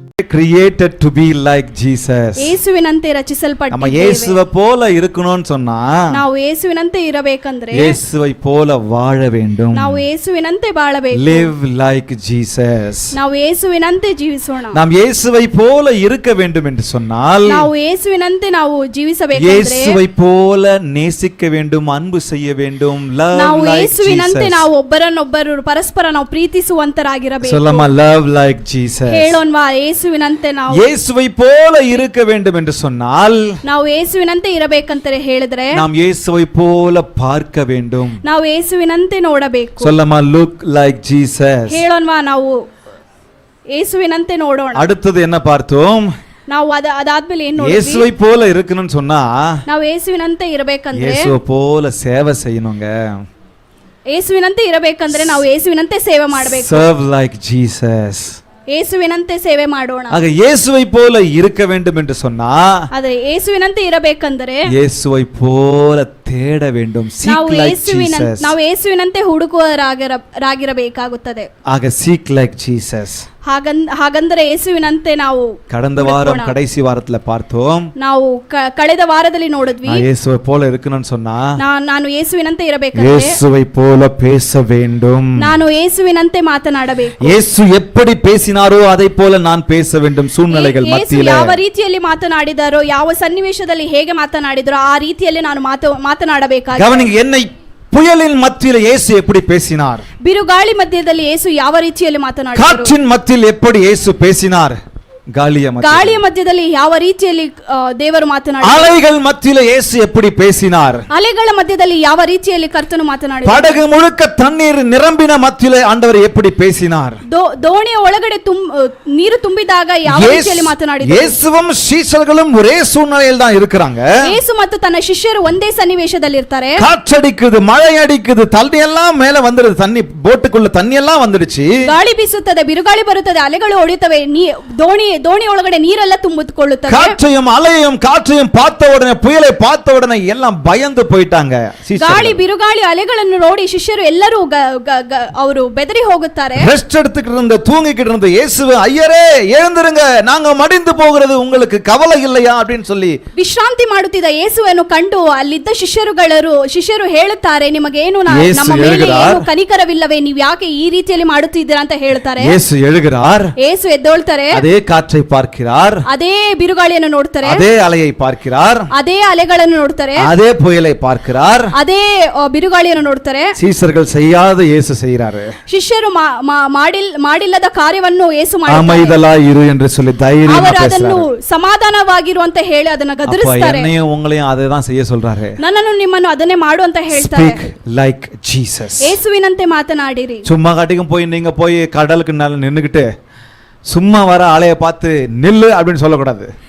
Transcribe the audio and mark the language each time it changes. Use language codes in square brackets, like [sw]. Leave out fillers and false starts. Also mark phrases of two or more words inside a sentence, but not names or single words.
[en] created to be like Jesus. [kn] ಯೇಸುವಿನಂತೆ [ta] நம்ம [kn] ರಚಿಸಲ್ಪಟ್ಟಿದ್ದೇವೆ. [ta] இயேசுவை போல இருக்கணும்னு சொன்னா [kn] ನಾವು ಯೇಸುವಿನಂತೆ ಇರಬೇಕಂದ್ರೆ [ta] இயேசுவை போல வாழ வேண்டும். [kn] ನಾವು ಯೇಸುವಿನಂತೆ ಬಾಳಬೇಕು. [en] Live like Jesus. [kn] ನಾವು ಯೇಸುವಿನಂತೆ ಜೀವಿಸೋಣ. [ta] நாம் இயேசுவை போல இருக்க வேண்டும் என்று சொன்னால் [kn] ನಾವು ಯೇಸುವಿನಂತೆ ನಾವು ಜೀವಿಸಬೇಕಂದ್ರೆ [ta] இயேசுவை போல நேசிக்க வேண்டும், அன்பு செய்ய வேண்டும். [en] Love [kn] ನಾವು [en] like [kn] ಯೇಸುವಿನಂತೆ [en] Jesus. [kn] ನಾವು ಒಬ್ಬರನ್ನೊಬ್ಬರು ಪರಸ್ಪರ ನಾವು ಪ್ರೀತಿಸುವಂತರಾಗಿರಬೇಕು. [en] சொல்லமா love like Jesus. [kn] ಹೇಳೋಣವಾ ಯೇಸುವಿನಂತೆ ನಾವು [ta] இயேசுவை போல இருக்க வேண்டும் என்று சொன்னால் [kn] ನಾವು ಯೇಸುವಿನಂತೆ ಇರಬೇಕಂತ ಹೇಳಿದ್ರೆ [ta] நாம் இயேசுவை போல பார்க்க வேண்டும். [kn] ನಾವು ಯೇಸುವಿನಂತೆ ನೋಡಬೇಕು. [en] சொல்லமா look like Jesus. [kn] ಹೇಳೋಣವಾ ನಾವು ಯೇಸುವಿನಂತೆ ನೋಡೋಣ. [ta] அடுத்தது என்ன பார்த்தோம்? [kn] ನಾವು ಅದಾದ್ಮೇಲೆ ಏನ್ ನೋಡಿದ್ವಿ? [ta] இயேசுவை போல இருக்கணும்னு சொன்னா [kn] ನಾವು ಯೇಸುವಿನಂತೆ ಇರಬೇಕಂದ್ರೆ [ta] இயேசுவை போல சேவை செய்யணுங்க. [kn] ಯೇಸುವಿನಂತೆ ಇರಬೇಕಂದ್ರೆ ನಾವು ಯೇಸುವಿನಂತೆ ಸೇವೆ ಮಾಡಬೇಕು. [en] Serve like Jesus. [kn] ಯೇಸುವಿನಂತೆ ಸೇವೆ ಮಾಡೋಣ. [ta] ஆக இயேசுவை போல இருக்க வேண்டும் என்று சொன்னா [kn] ಆದರೆ ಯೇಸುವಿನಂತೆ ಇರಬೇಕಂದ್ರೆ [ta] இயேசுவை போல தேட வேண்டும். [en] Seek like Jesus. [kn] ನಾವು ಯೇಸುವಿನಂತೆ ಹುಡುಕುವರಾಗಿರಬೇಕಾಗುತ್ತದೆ. [en] ஆக seek like Jesus. [kn] ಹಾಗಂದ್ರೆ ಯೇಸುವಿನಂತೆ ನಾವು [ta] கடந்த வாரம் கடைசி வாரத்துல பார்த்தோம். [kn] ನಾವು ಕಳೆದ ವಾರದಲ್ಲಿ ನೋಡಿದ್ವಿ. [ta] இயேசுவை போல இருக்கணும்னு சொன்னா [kn] ನಾನು ಯೇಸುವಿನಂತೆ ಇರಬೇಕಂದ್ರೆ [ta] இயேசுவை போல பேச வேண்டும். [kn] ನಾನು ಯೇಸುವಿನಂತೆ ಮಾತನಾಡಬೇಕು. [ta] இயேசு எப்படி பேசினாரோ அதை போல நான் பேச வேண்டும். சூழ்நிலைகள் மத்தியில [kn] ಯಾವ ರೀತಿಯಲ್ಲಿ ಮಾತನಾಡಿದಾರೋ, ಯಾವ ಸನ್ನಿವೇಶದಲ್ಲಿ ಹೇಗೆ ಮಾತನಾಡಿದರೋ ಆ ರೀತಿಯಲ್ಲಿ ನಾನು ಮಾತನಾಡಬೇಕಾಗಿದೆ. [ta] கவனிங்க, என்னை புயலின் மத்தியில இயேசு எப்படி பேசினார்? [kn] ಬಿರುಗಾಳಿ ಮಧ್ಯದಲ್ಲಿ ಯೇಸು ಯಾವ ರೀತಿಯಲ್ಲಿ ಮಾತನಾಡಿದರು? [ta] காற்றின் மத்தியில் எப்படி இயேசு பேசினார்? [kn] ಗಾಳಿಯ ಮಧ್ಯದಲ್ಲಿ ಯಾವ ರೀತಿಯಲ್ಲಿ ದೇವರು ಮಾತನಾಡಿದರು? [ta] அலைகள் மத்தியில இயேசு எப்படி பேசினார்? [kn] ಅಲೆಗಳ ಮಧ್ಯದಲ್ಲಿ ಯಾವ ರೀತಿಯಲ್ಲಿ ಕರ್ತನು ಮಾತನಾಡಿದರು? [ta] படகு முழுக்க தண்ணீர் நிரம்பின மத்தியில ஆண்டவர் எப்படி பேசினார்? [kn] ದೋಣಿಯ ಒಳಗಡೆ ನೀರು ತುಂಬಿದಾಗ ಯಾವ ರೀತಿಯಲ್ಲಿ ಮಾತನಾಡಿದರು? [ta] இயேசுவும் சீஷர்களும் ஒரே சூழ்நிலையில் தான் இருக்கிறாங்க. [kn] ಯೇಸು ಮತ್ತು ತನ್ನ ಶಿಷ್ಯರು ಒಂದೇ ಸನ್ನಿವೇಶದಲ್ಲಿ ಇರ್ತಾರೆ. [ta] காற்றடிக்குது, மழை அடிக்குது, தண்ணி எல்லாம் மேல வந்துடுது, தண்ணி போட்டுக்குள்ள தண்ணி எல்லாம் வந்துடுச்சு. [kn] ಗಾಳಿ ಬೀಸುತ್ತದೆ, ಬಿರುಗಾಳಿ ಬರುತ್ತದೆ, ಅಲೆಗಳು ಹೊಡೆಯುತ್ತವೆ, ದೋಣಿ ಒಳಗಡೆ ನೀರೆಲ್ಲ ತುಂಬಿಕೊಳ್ಳುತ್ತದೆ. [ta] காற்றையும் அலையையும் காற்றையும் பார்த்த உடனே, புயலை பார்த்த உடனே எல்லாம் பயந்து போயிட்டாங்க. [kn] ಗಾಳಿ ಬಿರುಗಾಳಿ ಅಲೆಗಳನ್ನು ನೋಡಿ ಶಿಷ್ಯರು ಎಲ್ಲರೂ ಅವರು ಬೆದರಿ ಹೋಗುತ್ತಾರೆ. [ta] ரெஸ்ட் எடுத்துக்கிட்டு இருந்த, தூங்கிக்கிட்டு இருந்த இயேசுவே, ஐயரே எழுந்திருங்க, நாங்க மடிந்து போகிறது உங்களுக்கு கவலை இல்லையா அப்படின்னு சொல்லி [kn] ವಿಶ್ರಾಂತಿ ಮಾಡುತ್ತಿದ್ದ ಯೇಸುವನ್ನು ಕಂಡು ಅಲ್ಲಿದ್ದ ಶಿಷ್ಯರು ಹೇಳುತ್ತಾರೆ, ನಿಮಗೇನು ನಮ್ಮ ಮೇಲೆ ಏನು ಕನಿಕರವಿಲ್ಲವೇ, ನೀವು ಯಾಕೆ ಈ ರೀತಿಯಲ್ಲಿ ಮಾಡುತ್ತಿದ್ದೀರಾ ಅಂತ ಹೇಳ್ತಾರೆ. [ta] இயேசு எழுகிறார். [kn] ಯೇಸು ಎದ್ದೊಳ್ತಾರೆ. [ta] அதே காற்றை பார்க்கிறார், [kn] ಅದೇ ಬಿರುಗಾಳಿಯನ್ನು ನೋಡ್ತಾರೆ, [ta] அதே அலையை பார்க்கிறார், [kn] ಅದೇ ಅಲೆಗಳನ್ನು ನೋಡ್ತಾರೆ, [ta] அதே புயலை பார்க்கிறார். [kn] ಅದೇ ಬಿರುಗಾಳಿಯನ್ನು ನೋಡ್ತಾರೆ. [ta] சீஷர்கள் செய்யாத இயேசு செய்கிறாரு. [kn] ಶಿಷ್ಯರು ಮಾಡಿಲ್ಲದ ಕಾರ್ಯವನ್ನು ಯೇಸು ಮಾಡ್ತಾರೆ. [ta] அமைதலாய் இரு என்று சொல்லி தைரியமா [kn] ಅವರು [ta] பேசுறாரு. [kn] ಅದನ್ನು ಸಮಾಧಾನವಾಗಿರು ಅಂತ ಹೇಳಿ ಅದನ್ನ ಗದರಿಸ್ತಾರೆ. [ta] என்னையும் உங்களையும் அதை தான் செய்ய சொல்றாரு. [kn] ನನ್ನನ್ನು ನಿಮ್ಮನ್ನು ಅದನ್ನೇ ಮಾಡು ಅಂತ ಹೇಳ್ತಾರೆ. [en] Speak like Jesus. [kn] ಯೇಸುವಿನಂತೆ ಮಾತನಾಡಿರಿ. [ta] சும்மா காட்டிக்கும் போய் நீங்க போய் கடலுக்கு மேல நின்னுக்கிட்டு சும்மா வர ஆளைய பார்த்து நில்லு அப்படின்னு சொல்லக்கூடாது.